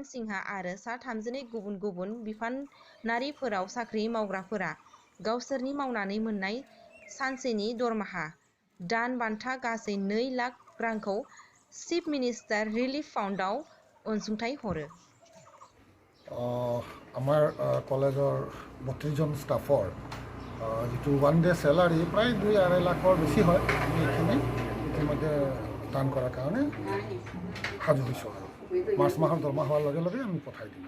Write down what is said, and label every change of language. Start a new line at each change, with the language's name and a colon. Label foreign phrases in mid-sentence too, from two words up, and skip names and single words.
Bodo: सिंहा आरो सा 32 गुबुन गुबुन बिफानारिफोराव साख्रि मावग्राफोरा गावसोरनि मावनानै मोननाय सानसेनि दरमाहा दान बान्था गासै 2 लाख रांखौ चिफ मिनिस्टार रिलिफ फान्डआव अनसुंथाइ हरो।
Assamese: আমাৰ কলেজৰ 32 জন ষ্টাফৰ যিটো
English: one day salary
Assamese: প্ৰায় 2-2.5 লাখৰ বেছি হয়। আমি এইখিনি ইতিমধ্যে দান কৰাৰ কাৰণে সাজু হৈছোঁ আৰু মাৰ্চ মাহৰ দৰমহা হোৱাৰ লগে লগে আমি পঠাই দিম।